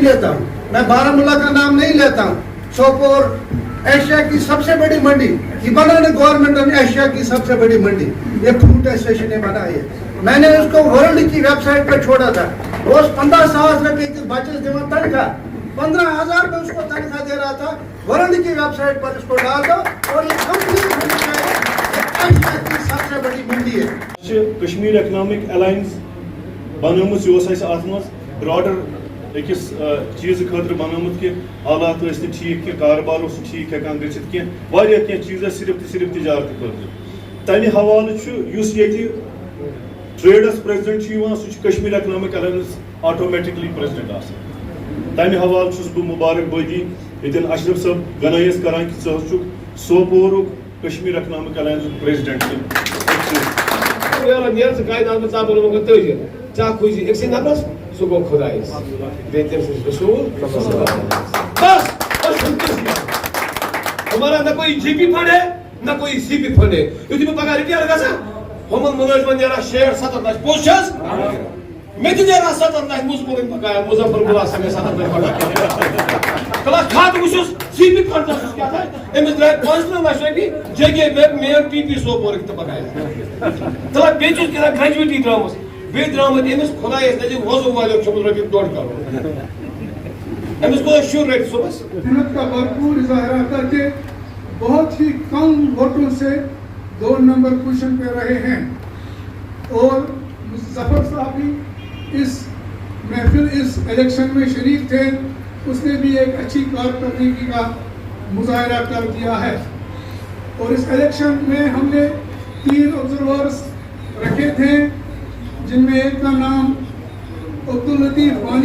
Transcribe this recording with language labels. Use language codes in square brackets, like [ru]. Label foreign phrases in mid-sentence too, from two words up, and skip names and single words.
[ur] لیتا ہوں میں بارامولہ کا نام نہیں لیتا ہوں سوپور ایشیا کی سب سے بڑی منڈی یہ بنانے گورنمنٹ نے ایشیا کی سب سے بڑی منڈی یہ فروٹ ایسوسیشن نے بنائی ہے میں نے اس کو ورلڈ کی ویب سائٹ پہ چھوڑا تھا روز 15,000 روپے کی بچت جمع تنخواہ 15,000 میں اس کو تنخواہ دے رہا تھا ورلڈ کی ویب سائٹ پر اس کو ڈال دو اور یہ کمپلیٹ ایشیا کی سب سے بڑی منڈی ہے [ks] کشمیر اکنامک الائنس بنومت یہ ات مز براڈر اکس چیز خاطر بنومت کہ حالات ٲسۍ نہٕ ٹھیک کہ کاربار اوس ٹھیک ہیکان گژھِتھ کینٛہہ واریاہ کینٛہہ چیز صرف تجارت خاطر تمہِ حوالہٕ چھُ یُس ییٚتہِ ٹریڈس پریزیڈنٹ چھُ یِوان سُہ چھُ کشمیر اکنامک الائنس آٹومیٹکلی پریزیڈنٹ آسان تمہِ حوالہٕ چھُس بہٕ مُبارکبٲدی ییٚتٮ۪ن اشرف صٲب گنٲیِس کران کہ ژٕ حظ چھُکھ سوپورُک کشمیر اکنامک الائنسُک پریزیڈنٹ سُہ گوٚو خۄدایس بیٚیہِ تٔمۍ سٕنٛدِس رسوٗل [ur] بس ہمارا نہ کوئی جی پی فنڈ ہے نہ کوئی سی پی فنڈ ہے [ks] یُتھُے بہٕ پگاہ رِٹیر گژھان ہُمن مُلٲزمن نیران 60-70 لچھ پوٚز چھِ حظ مےٚ تہِ نیران 70 لچھ مُزموٗرن بقایا مُظفر گُلس مےٚ 70 لچھ کلاس کھاتہٕ وٕچھُس سی پی فنڈ اوسُس کیٛاہ تھام أمِس درٛاے 15 لچھ رۄپیہِ جے کے مین پی پی سوپورٕکۍ تہٕ بقایا تہٕ بیٚیہِ چھُس کیٛاہ گریجویٹی درٛامٕژ بیٚیہِ درٛامٕتۍ أمِس خۄدایس نٔزدیٖک وضوٗ والیو کھیوٚمُت رۄپیہِ 2.5 کروڑ أمِس کوٗتاہ شُر رَٹہِ صُبحس [ur] محنت کا بھرپور اظہار کر کے بہت ہی کم ووٹوں سے 2 نمبر پوزیشن پہ رہے ہیں اور ظفر صاحب بھی اس محفل اس الیکشن میں شریک تھے اس نے بھی ایک اچھی کارکردگی کا مظاہرہ کر دیا ہے اور اس الیکشن میں ہم نے 3 آبزرورز رکھے تھے جن میں ایک کا نام عبداللطیف وانی